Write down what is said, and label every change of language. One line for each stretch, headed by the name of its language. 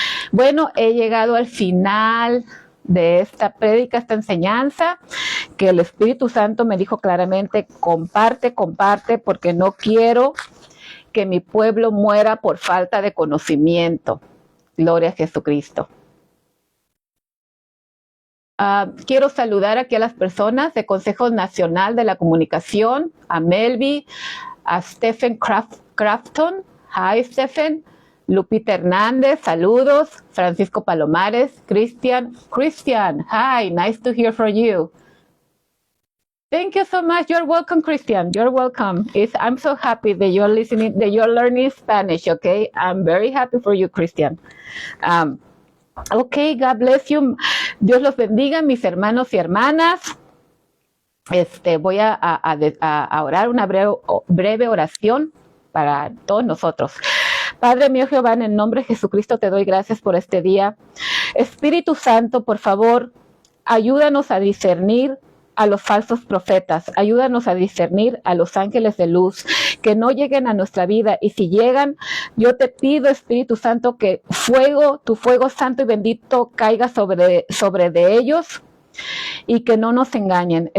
Spanish: Bueno, he llegado al final de esta prédica, esta enseñanza, que el Espíritu Santo me dijo claramente, comparte, porque no quiero que mi pueblo muera por falta de conocimiento. Gloria a Jesucristo. Quiero saludar aquí a las personas de Consejo Nacional de la Comunicación, a Melby, a Stephen Crafton. Hi, Stephen. Lupita Hernández, saludos.
English: Francisco Palomares, Christian, hi, nice to hear from you. Thank you so much. You're welcome, Christian. You're welcome. I'm so happy that you're listening, that you're learning Spanish, okay? I'm very happy for you, Christian. Okay, God bless you.
Spanish: Dios los bendiga, mis hermanos y hermanas. Voy a orar una breve oración para todos nosotros. Padre mío Jehová, en el nombre de Jesucristo te doy gracias por este día. Espíritu Santo, por favor, ayúdanos a discernir a los falsos profetas, ayúdanos a discernir a los ángeles de luz, que no lleguen a nuestra vida, y si llegan, yo te pido, Espíritu Santo, que tu fuego santo y bendito caiga sobre de ellos, y que no nos engañen.